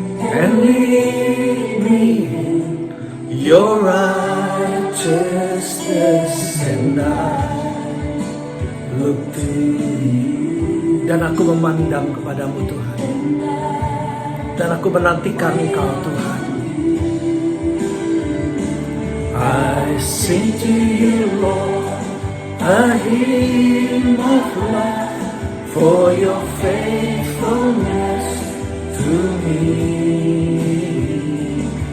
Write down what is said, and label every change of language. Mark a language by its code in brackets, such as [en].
[en] And lead me in your righteousness, and I look to you. [id] Dan aku memandang kepadamu Tuhan. Dan aku menantikan Engkau Tuhan. [en] I sing to you, Lord, a hymn of love for your faithfulness to me.